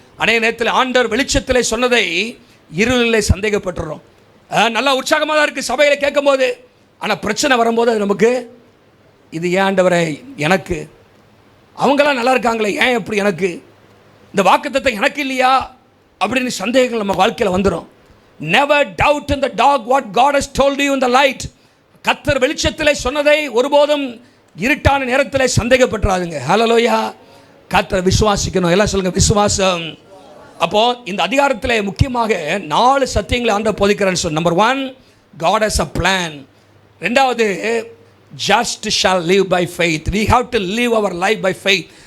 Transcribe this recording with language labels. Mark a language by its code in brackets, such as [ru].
[ta] அநேக நேரத்தில் ஆண்டவர் வெளிச்சத்திலே சொன்னதை இருளிலே சந்தேகப்பட்டுறோம். நல்லா உற்சாகமாக தான் இருக்குது சபையில் கேட்கும் போது, ஆனால் பிரச்சனை வரும்போது அது நமக்கு, இது ஏன் ஆண்டவரே எனக்கு, அவங்களாம் நல்லா இருக்காங்களே ஏன் எப்படி எனக்கு, இந்த வாக்குத்தத்தத்தை எனக்கு இல்லையா அப்படின்னு சந்தேகங்கள் நம்ம வாழ்க்கையில் வந்துடும். [en] Never doubt in the dark what God has told you in the light. [ta] கர்த்தர் வெளிச்சத்திலே சொன்னதை ஒருபோதும் இருட்டான நேரத்தில் சந்தேகப்பட்டுறாதுங்க. ஹல்லேலூயா. கர்த்தரை விசுவாசிக்கணும். எல்லாம் சொல்லுங்க, விசுவாசம். அப்போ இந்த அதிகாரத்தில் முக்கியமாக 4 சத்தியங்களை ஆண்டவர் போதிக்கிறான்னு சொன்ன. [en] Number 1, God has a plan. ரெண்டாவது, just shall live by faith. We have to live our life by faith.